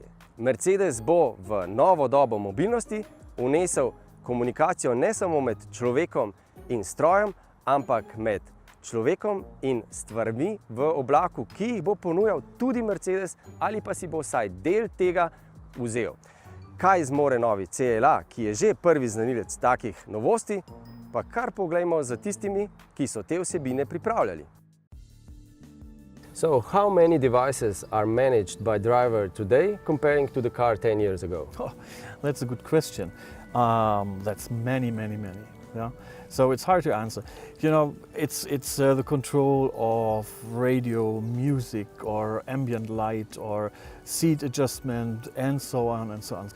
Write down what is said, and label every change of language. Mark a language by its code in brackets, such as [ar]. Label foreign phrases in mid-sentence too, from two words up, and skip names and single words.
[sl] Mercedes bo v novo dobo mobilnosti vnesel komunikacijo ne samo med človekom in strojem, ampak med človekom in stvarmi v oblaku, ki jih bo ponujal tudi Mercedes ali pa si bo vsaj del tega vzel. Kaj zmore novi CLA, ki je že prvi znanilec takih novosti, pa kar poglejmo za tistimi, ki so te vsebine pripravljali. [en] So, how many devices are managed by driver today comparing to the car 10 years ago? Oh, that's a good question. That's many. Yeah? So it's hard to answer. You know, it's the control of radio, music, or ambient light, or seat adjustment, and so on and so on.